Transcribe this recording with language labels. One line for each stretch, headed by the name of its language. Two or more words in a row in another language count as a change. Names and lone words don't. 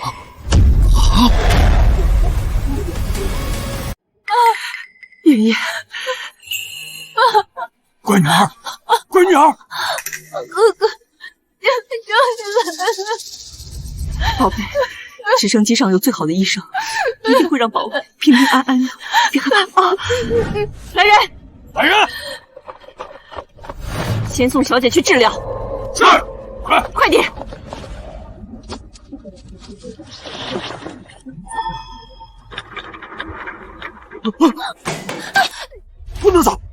Chinese: 好。爺爺，閨女兒，閨女兒，哥哥，救你了！寶貝，直升機上有最好的醫生， 一定会讓宝贝平平安安的。别害怕啊！来人，来人，先送小姐去治疗。是，快点！不能走！